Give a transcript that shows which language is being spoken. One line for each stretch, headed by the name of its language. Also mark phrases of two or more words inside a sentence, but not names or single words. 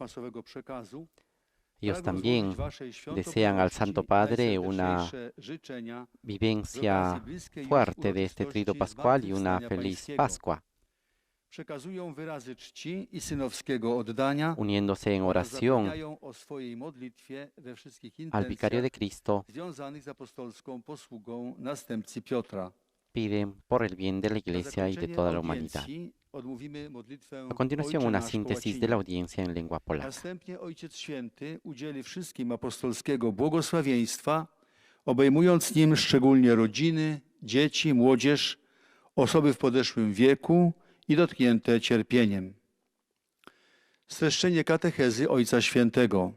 Spanish: Ellos también desean al Santo Padre una vivencia fuerte de este Tríodo Pascual y una feliz Pascua, uniéndose en oración al Vicario de Cristo. Piden por el bien de la Iglesia y de toda la humanidad. A continuación, una síntesis de la audiencia en lengua polaca.
Polish: Następnie Ojciec Święty udzieli wszystkim apostolskiego błogosławieństwa, obejmując nim szczególnie rodziny, dzieci, młodzież, osoby w podeszłym wieku i dotknięte cierpieniem. Streszczenie katechezy Ojca Świętego.